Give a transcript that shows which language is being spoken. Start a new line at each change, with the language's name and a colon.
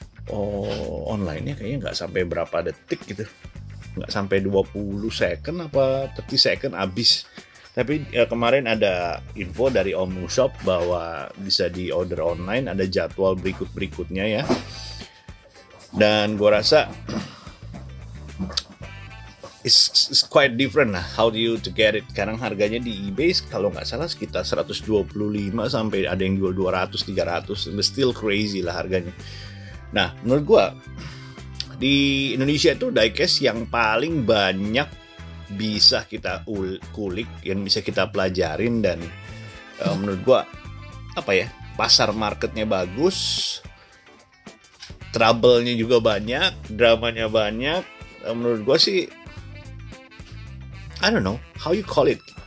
Indonesian: Oh, online-nya kayaknya nggak sampai berapa detik gitu. Nggak sampai 20 second apa 30 second habis. Tapi kemarin ada info dari Omu Shop bahwa bisa di order online, ada jadwal berikut-berikutnya ya. Dan gue rasa
English: it's quite different lah how do you to get it.
Indonesian: Sekarang harganya di eBay kalau nggak salah sekitar 125 sampai ada yang jual 200, 300.
English: It's still crazy lah
Indonesian: harganya. Nah, menurut gue di Indonesia itu diecast yang paling banyak bisa kita kulik, yang bisa kita pelajarin, dan menurut gua pasar marketnya bagus, trouble-nya juga banyak, dramanya banyak. Menurut gua sih
English: I don't know how you call it.